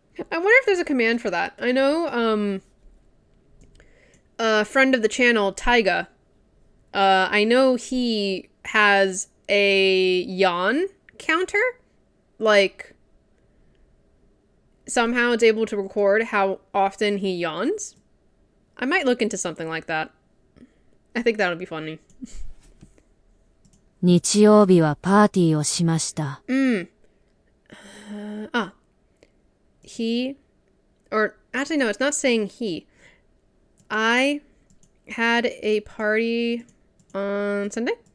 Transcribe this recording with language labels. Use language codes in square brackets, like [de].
[en] I wonder if there's a command for that. I know a friend of the channel, Taiga, I know he has a yawn counter. Like, somehow it's able to record how often he yawns. I might look into something like that. I think that would be funny. [ja] 日曜日はパーティーをしました。 [en] He, or actually no, it's not saying he. I had a party on Sunday.